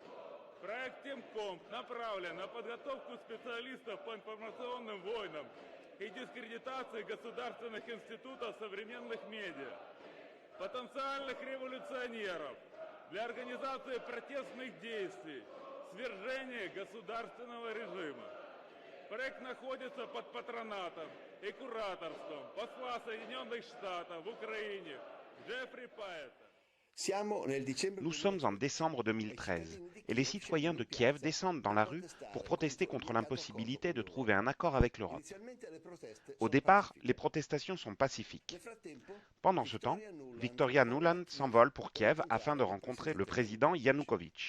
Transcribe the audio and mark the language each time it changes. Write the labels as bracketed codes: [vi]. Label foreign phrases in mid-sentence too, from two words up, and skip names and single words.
[ru] Проект Техкомп направлен на подготовку специалистов по информационным войнам и дискредитации государственных институтов современных медиа, потенциальных революционеров для организации протестных действий, свержения государственного режима. Проект находится под патронатом и кураторством посла Соединенных Штатов в Украине Джеффри Пайета. [fr] Nous sommes en décembre 2013 et les citoyens de Kiev descendent dans la rue pour protester contre l'impossibilité de trouver un accord avec l'Europe. Au départ, les protestations sont pacifiques. Pendant ce temps, Victoria Nuland s'envole pour Kiev afin de rencontrer le président Yanukovych.